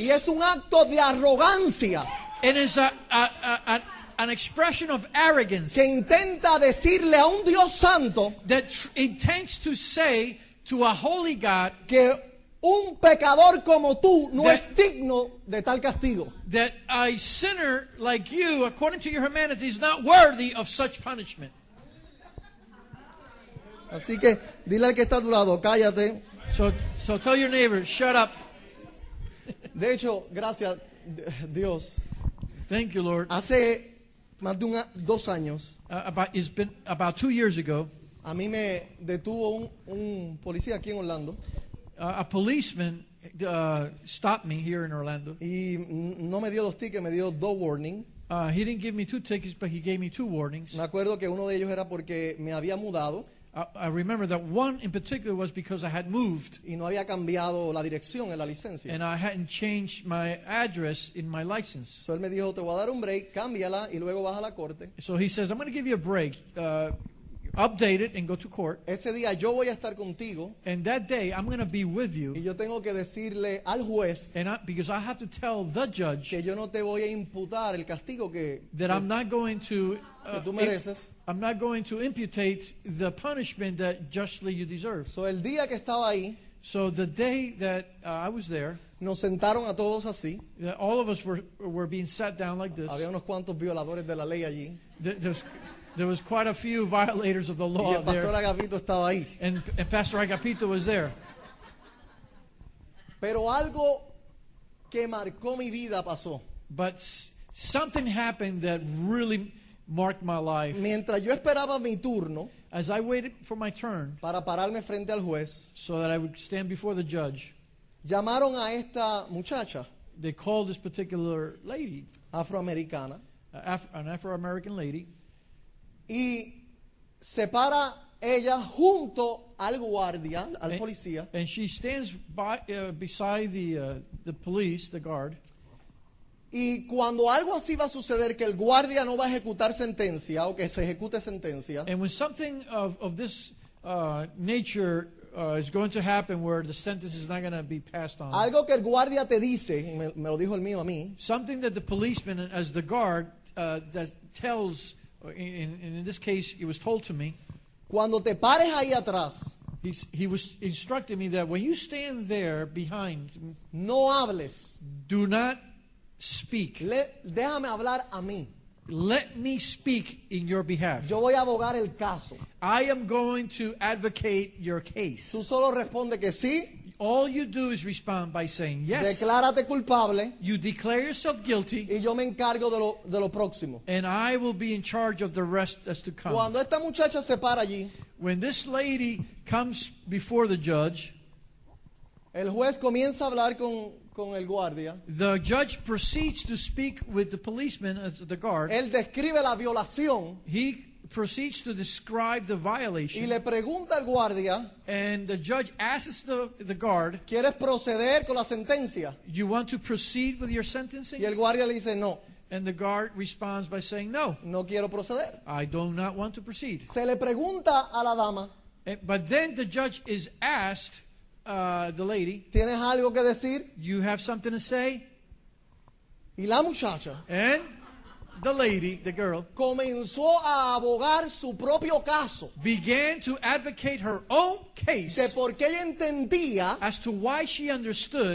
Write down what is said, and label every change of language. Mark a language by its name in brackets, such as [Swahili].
[Spanish] Y es un acto de arrogancia [English] It is an expression of arrogance [Spanish] que intenta decirle a un Dios santo [English] that intends to say to a holy God [Spanish] que un pecador como tú no [English] That- [Spanish] es digno de tal castigo. [English] that a sinner like you, according to your humanity, is not worthy of such punishment. [Spanish] Así que dile al que está a tu lado, cállate. [English] So tell your neighbor, shut up. [Spanish] De hecho, gracias Dios, [English] Thank you, Lord. [Spanish] hace más de 2 años [English] It's been about 2 years ago. [Spanish] a mí me detuvo un policía aquí en Orlando [English] A policeman stopped me here in Orlando. [Spanish] y no me dio 2 tickets, me dio 2 warnings. [English] He didn't give me 2 tickets, but he gave me 2 warnings. [Spanish] Me acuerdo que uno de ellos era porque me había mudado [English] I remember that one in particular was because I had moved [Spanish] y no había cambiado la dirección en la licencia. [English] and I hadn't changed my address in my license. [Spanish] So él me dijo, te voy a dar un break, cámbiala y luego vas a la corte. [English] So he says, I'm going to give you a break. Update it and go to court. [Spanish] Ese día yo voy a estar contigo [English] And that day, I'm going to be with [Spanish] y [English] you. [Spanish] yo tengo que decirle al juez [English] And because I have to tell the judge [Spanish] que yo no te voy a imputar el castigo [English] that I'm not going to [Spanish] que tú mereces. [English] I'm not going to imputate the punishment that justly you deserve. [Spanish] So el día que estaba ahí, [English] So the day that I was there, [Spanish] nos sentaron a todos así. [English] all of us were being sat down like this. [Spanish] Había unos cuantos violadores de la ley allí. [English] There was quite a few violators of the [Spanish] Y [English] law [Spanish] el pastor [English] there, [Spanish] Agapito estaba ahí. [English] and Pastor Agapito was there. [Spanish] Pero algo que marcó mi vida pasó. [English] But something happened that really marked my life. [Spanish] Mientras yo esperaba mi turno [English] As I waited for my turn [Spanish] para pararme frente al juez, [English] so that I would stand before the judge, [Spanish] llamaron a esta muchacha [English] they called this particular lady, [Spanish] afroamericana, [English] an Afro-American lady, [Spanish] y se para ella junto al guardia, al [English] and, [Spanish] policía, [English] and she stands beside the police, the guard. [Spanish] y cuando algo así va a suceder, que el guardia no va a ejecutar sentencia o que se ejecute sentencia, [English] And when something of this nature is going to happen where the sentence is not going to be passed on, [Spanish] algo que el guardia te dice, y me lo dijo el mío a mí, [English] something that the policeman, as the guard, that tells, in this case, it was told to me, [Spanish] cuando te pares ahí atrás, [English] he was instructing me that when you stand there behind, [Spanish] no hables, [English] do not speak. [Spanish] déjame hablar a mí. [English] Let me speak in your behalf. [Spanish] Yo voy a abogar el caso. [English] I am going to advocate your [Spanish] Tú [English] case. [Spanish] solo responde que sí, [English] All you do is respond by saying yes. [Spanish] declárate culpable [English] You declare yourself guilty, [Spanish] y yo me encargo de lo próximo. [English] and I will be in charge of the rest that's to come. [Spanish] Cuando esta muchacha se para allí, [English] When this lady comes before the judge, [Spanish] el juez comienza a hablar con el guardia. [English] the judge proceeds to speak with the policeman as the guard. [Spanish] Él describe la violación [English] He proceeds to describe the [Spanish] y [English] violation, [Spanish] le pregunta al guardia, [English] and the judge asks the guard, [Spanish] ¿quieres proceder con la sentencia? [English] you want to proceed with your [Spanish] Y [English] sentencing? [Spanish] el guardia le dice, no, [English] And the guard responds by saying, no, [Spanish] no quiero proceder. [English] I do not want to proceed. [Spanish] Se le pregunta a la dama, [English] But then the judge is asked, the lady, [Spanish] ¿tienes algo que decir? [English] you have something to say? [Spanish] Y la muchacha [English] And the lady, the girl, [Spanish] comenzó a abogar su propio caso [English] began to advocate her own [Spanish] de [English] case [Spanish] por qué ella entendía [English] as to why she understood